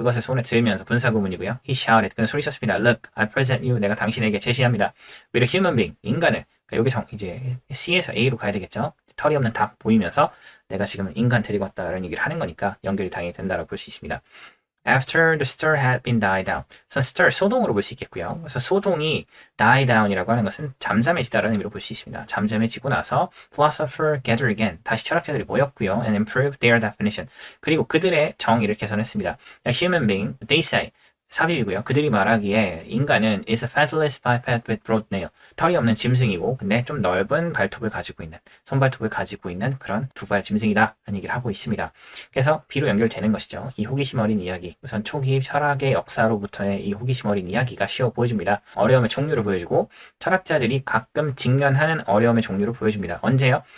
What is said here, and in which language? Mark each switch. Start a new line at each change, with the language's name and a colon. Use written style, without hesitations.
Korean: 그것을 손에 들면서 분사구문이고요.
English: He shouted.
Korean: 그는 소리쳤습니다.
English: Look, I present you.
Korean: 내가 당신에게 제시합니다.
English: With a human being.
Korean: 인간을. 여기 이제 C에서 A로 가야 되겠죠. 털이 없는 닭 보이면서 내가 지금 인간 데리고 왔다라는 얘기를 하는 거니까 연결이 당연히 된다라고 볼 수 있습니다.
English: After the stir had been died down.
Korean: 그래서 stir, 소동으로 볼 수 있겠고요. 그래서 소동이 die down이라고 하는 것은 잠잠해지다라는 의미로 볼 수 있습니다. 잠잠해지고 나서
English: philosopher gather again.
Korean: 다시 철학자들이 모였고요.
English: And improve their definition.
Korean: 그리고 그들의 정의를 개선했습니다.
English: A human being, they say.
Korean: 삽입이고요. 그들이 말하기에 인간은
English: is a featherless biped with broad nail.
Korean: 털이 없는 짐승이고 근데 좀 넓은 발톱을 가지고 있는, 손발톱을 가지고 있는 그런 두발 짐승이다 라는 얘기를 하고 있습니다. 그래서 B로 연결되는 것이죠. 이 호기심 어린 이야기, 우선 초기 철학의 역사로부터의 이 호기심 어린 이야기가 쉬워 보여줍니다. 어려움의 종류를 보여주고 철학자들이 가끔 직면하는 어려움의 종류를 보여줍니다. 언제요?